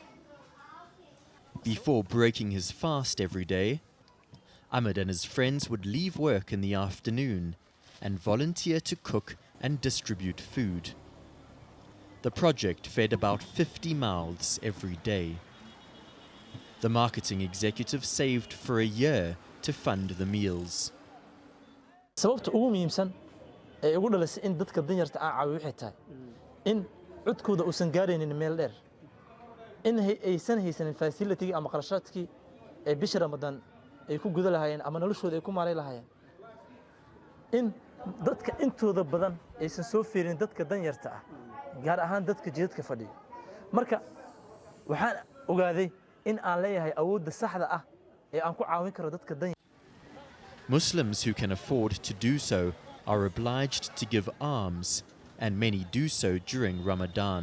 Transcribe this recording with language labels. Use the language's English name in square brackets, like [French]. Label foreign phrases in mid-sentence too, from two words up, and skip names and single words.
[English] Before breaking his fast every day, Ahmed and his friends would leave work in the afternoon and volunteer to cook and distribute food. The project fed about 50 mouths every day. The marketing executive saved for a year to fund the meals. [Somali] sababta ugu muhiimsan ee ugu dhalisay in dadka danyarta ah caawiyo waxay tahay in codkooda uusan gaaraynin meel dheer in aysan haysanin facility ama qarashaadkii ee bisha Ramadan ay ku guda lahaayeen ama noloshooda ay ku maareey lahaayeen in dadka intooda badan aysan soo fiirin dadka danyarta ah gaar ahaan dadka jidadka fadhiya marka waxaan ogaaday in aan leeyahay awoodda saxda ah ee aan ku caawin karo dadka danyarta. [English] Muslims who can afford to do so are obliged to give alms, and many do so during Ramadan.